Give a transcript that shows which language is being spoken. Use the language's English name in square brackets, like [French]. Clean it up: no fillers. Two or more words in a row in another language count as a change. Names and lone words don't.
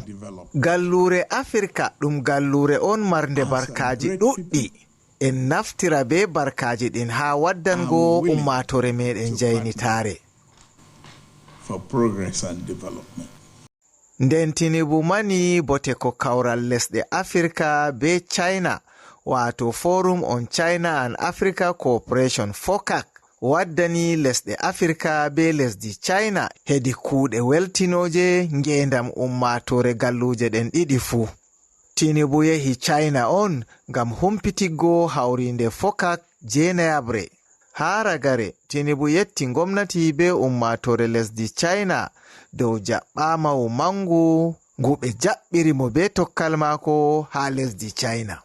[Fula] Gallure Afrika ɗum gallure on marnde barkaaji ɗuɗɗi. En naftira be barkaaji ɗin haa waddango ummatore meɗen jaynitaare. Nden Tinubu mani bote ko kawral lesɗe Afrika be China wato Forum on China and Africa Cooperation FOCAC waddani lesɗe Afrika be lesdi China hedi kuuɗe weltinoje ngendam ummatore galluje ɗen ɗiɗi fuu. Tinubu yehi China on ngam humpitiggo hawrinde FOCAC jenayabre. Haa ragare Tinubu yetti gomnati be ummatore lesdi China dow jaɓɓama mangu nguɓe jaɓɓiri mo be tokkal mako haa lesdi China.